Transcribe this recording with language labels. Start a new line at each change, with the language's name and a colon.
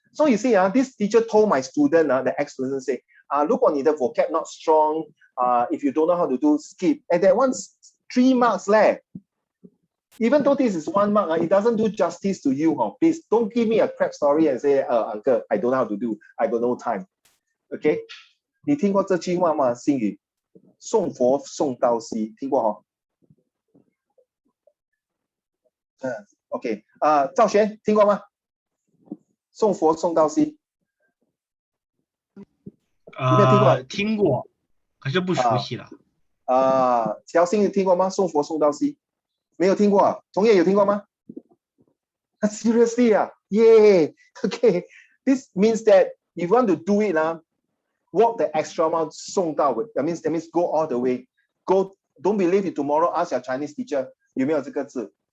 English: So you see, this teacher told my student, the ex-student say, look on the vocab not strong. If you don't know how to do, skip. And that one's 3 marks left. Even though this is 1 mark, it doesn't do justice to you. Please don't give me a crap story and say, uncle, I don't know how to do. I got no time. Okay.
Chinese: 你听过这句话吗？星宇，送佛送到西，听过？OK， 赵璇听过吗？送佛送到西，有没有听过？听过，可是不熟悉了。乔星宇听过吗？送佛送到西，没有听过啊？同业有听过吗？
English: Seriously yeah, okay. This means that if you want to do it, walk the extra mile
Chinese: 送到位.
English: That means go all the way. Go, don't believe it. Tomorrow ask your Chinese teacher
Chinese: 有没有这个字？